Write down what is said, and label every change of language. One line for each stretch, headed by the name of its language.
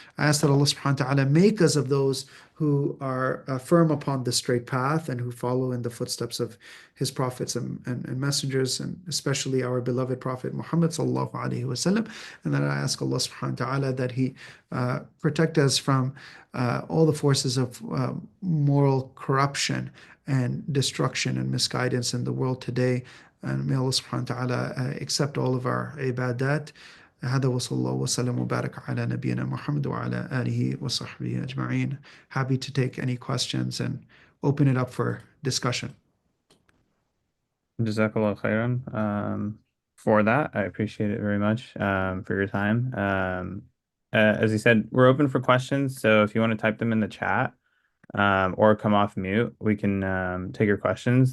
English: And I ask that Allah subhanahu wa ta'ala make us of those who are firm upon the straight path and who follow in the footsteps of his prophets and messengers, and especially our beloved Prophet Muhammad sallallahu alaihi wasallam. And then I ask Allah subhanahu wa ta'ala that he protect us from all the forces of moral corruption and destruction and misguidance in the world today. And may Allah subhanahu wa ta'ala accept all of our ibadat.
Arabic: هذا وصلى الله وسلم وبارك على نبينا محمد وعلى آله وصحبه أجمعين.
English: Happy to take any questions and open it up for discussion. Jazakallah khairan for that. I appreciate it very much for your time. As you said, we're open for questions, so if you want to type them in the chat or come off mute, we can take your questions.